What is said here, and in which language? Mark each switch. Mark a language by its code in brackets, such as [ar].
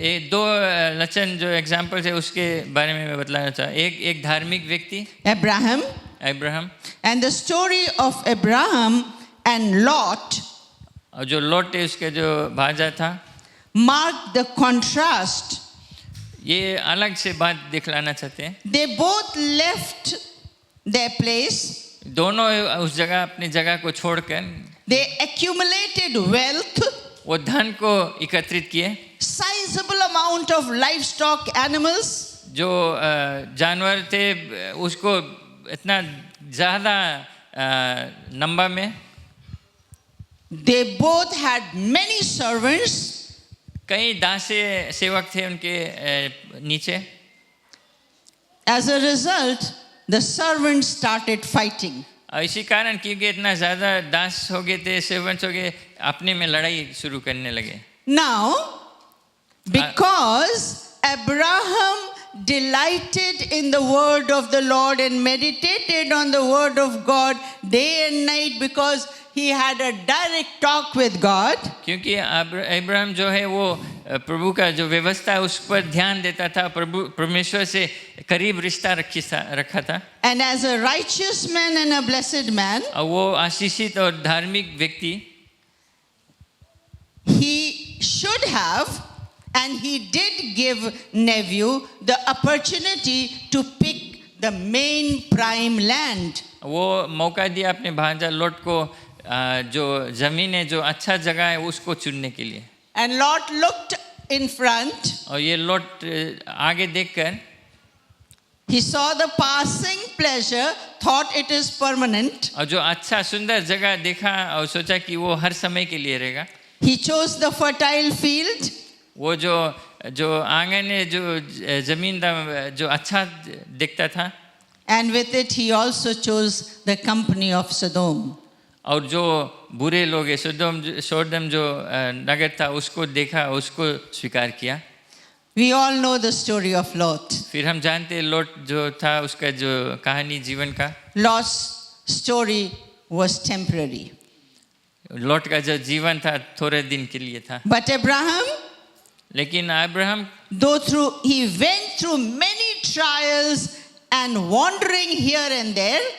[hi] दो लक्षण जो एग्जाम्पल्स है उसके बारे में मैं बतलाना चाहता हूँ. एक धार्मिक व्यक्ति Abraham, [en] and the story of Abraham and Lot [hi] और जो लोट है उसके जो भाजा था, [en] mark the contrast. [hi] ये अलग से बात दिखलाना चाहते हैं. [en] They both left their place. [hi] दोनों उस जगह अपनी जगह को छोड़कर [en] They accumulated wealth, [hi] वो धन को एकत्रित किए. [en] sizable amount of livestock, animals. [hi] जो जानवर थे उसको इतना ज़्यादा नंबर में. [en] They both had many servants. [hi] कई दासे सेवक थे उनके नीचे. [en] As a result, the servants started fighting. [hi] इसी कारण क्योंकि इतना ज़्यादा दास हो गए थे, सेवंट्स हो गए, अपने में लड़ाई शुरू करने लगे. [en] Now, because Abraham delighted in the word of the Lord and meditated on the word of God day and night, because he had a direct talk with God. [hi] क्योंकि अब्राहम जो है वो प्रभु का जो व्यवस्था है उस पर ध्यान देता था, प्रभु परमेश्वर से करीब रिश्ता रखा था। [en] And as a righteous man and a blessed man, [hi] और वो आशीषित और धार्मिक व्यक्ति, [en] he should have, and he did give nephew the opportunity to pick the main prime land. [hi] वो मौका दिया अपने भांजा लोट को जो जमीन है, जो अच्छा जगह है उसको चुनने के लिए। [en] And Lot looked in front. [hi] और ये लोट आगे देखकर [en] He saw the passing pleasure, thought it is permanent. [hi] और जो अच्छा सुंदर जगह देखा और सोचा कि वो हर समय के लिए रहेगा। [en] He chose the fertile field. [hi] वो जो आंगन है, जो जमीन जो अच्छा दिखता था, [en] And with it he also chose the company of Sodom. [hi] और जो बुरे लोग हैं सोडम जो नगर था उसको देखा, उसको स्वीकार किया। [en] We all know the story of Lot. [hi] फिर हम जानते हैं लोट जो था उसका जो कहानी जीवन का, [en] Lot's story was temporary. [hi] लोट का जो जीवन था थोड़े दिन के लिए था। [en] But Abraham, [hi] लेकिन Abraham [en] he went through many trials and wandering here and there,